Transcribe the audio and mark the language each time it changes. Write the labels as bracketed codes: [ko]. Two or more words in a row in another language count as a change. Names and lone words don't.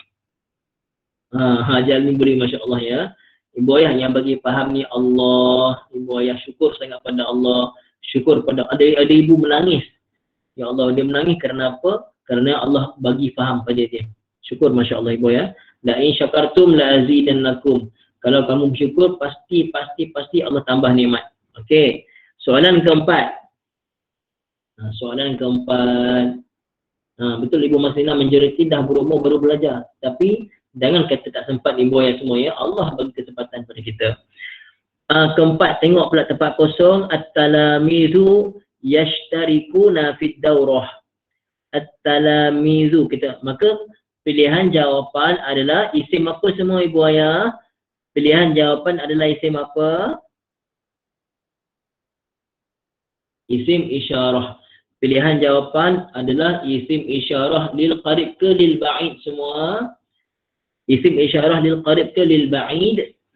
[ms] Hajar ni beri, [ar] ما شاء الله [ms] ya. Ibu ayah yang bagi faham ni Allah. Ibu ayah syukur sangat pada Allah. Syukur pada ada ibu menangis. [ar] يا الله, [ms] dia menangis kerana apa? Kerana Allah bagi faham pada dia. Syukur, [ar] ما شاء الله [ms] ibu ya. [ar] لئن شكرتم لأزيدنكم. [ms] Kalau kamu bersyukur, pasti Allah tambah nikmat. Okey. Soalan keempat. Betul ibu Maslina majoriti dah berumur baru belajar. Tapi jangan kata tak sempat ibu ayah semua ya. Allah bagi kesempatan pada kita. Keempat, tengok pula tempat kosong. [ar] التلاميذ يشتركون في الدورة. [ms] At-talamizu kita. Maka pilihan jawapan adalah isim apa semua ibu ayah? Pilihan jawapan adalah isim apa? Isim isyarah. Pilihan jawapan adalah isim isyarah [ar] للقريب [ms] ke [ar] للبعيد [ms] semua? Isim isyarah [ar] للقريب [ms] ke [ar] للبعيد?